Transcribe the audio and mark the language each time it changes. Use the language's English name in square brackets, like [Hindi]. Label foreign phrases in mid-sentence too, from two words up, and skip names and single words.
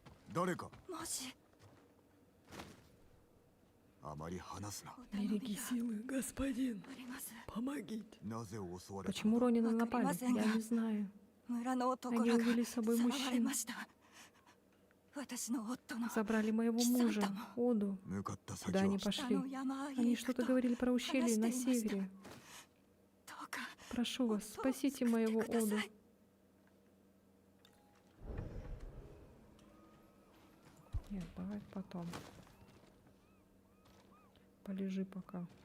[Japanese] 誰かもしあまり話すな。お頼みだ [Russian] силы, господин. [Japanese] あります [Russian] Помогите. [Japanese] なぜ襲われた [Russian] Почему [Japanese] のか [Russian] Ронина напали? [Japanese] Вакаримасен. [Russian] Я не знаю. [Japanese] 村の男 [Russian] Они [Japanese] らが [Russian] увели с [Japanese] さ [Russian] собой [Japanese] らわれ [Russian] мужчин. [Japanese] ました私の夫の [Russian] Забрали моего мужа, Оду. [Japanese] 向かった先 [Russian] Куда [Japanese] は [Russian] они [Japanese] 北 [Russian] пошли? [Japanese] の山あいへ [Russian] Они [Japanese] 行く [Russian] что-то [Japanese] と [Russian] говорили про ущелье на севере. [Japanese] どうか [Russian] Прошу вас, Отцу спасите скажите, моего куда Оду. зай- Нет, давай потом. Полежи пока.